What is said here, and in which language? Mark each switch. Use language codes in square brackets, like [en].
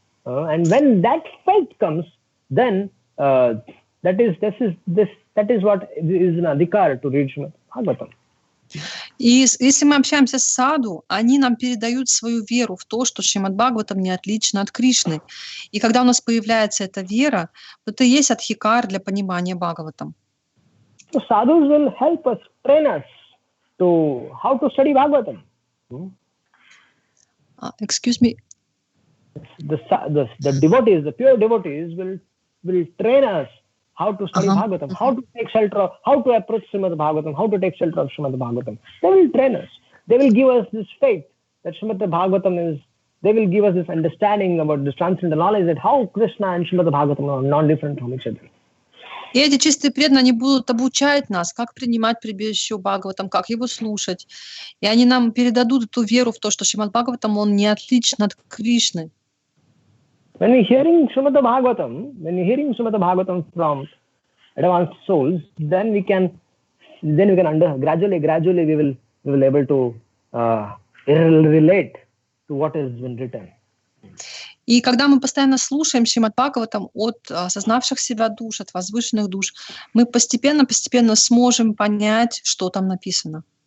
[en] And when that faith comes, then that is what is an adhikar to read Shrimad-Bhagavatam. [ru] И если мы общаемся с саду, они нам передают свою веру в то, что Шримад-Бхагаватам не отлично от Кришны. И когда у нас появляется эта вера, то это и есть адхикар для понимания Бхагаватам. [en] So sadhus will help us, train us to how to study Bhagavatam. Excuse me. The devotees, the pure devotees will train us how to study Bhagavatam, how to take shelter, how to approach Shrimad-Bhagavatam, how to take shelter of Shrimad-Bhagavatam. They will train us. They will give us this faith that Shrimad-Bhagavatam they will give us this understanding about this transcendental knowledge that how Krishna and Shrimad-Bhagavatam are non-different from each other. [ru] И эти чистые преданные, они будут обучать нас, как принимать прибежище у Бхагаватам, как его слушать. И они нам передадут эту веру в то, что Шримад-Бхагаватам, он не отличен от Кришны. [en] When we're hearing Shrimad-Bhagavatam from advanced souls, then we can gradually we will able to relate to what has been written. [ru] И когда мы постоянно слушаем Шримад-Бхагаватам от осознавших себя душ, от возвышенных душ, мы постепенно сможем понять, что там написано.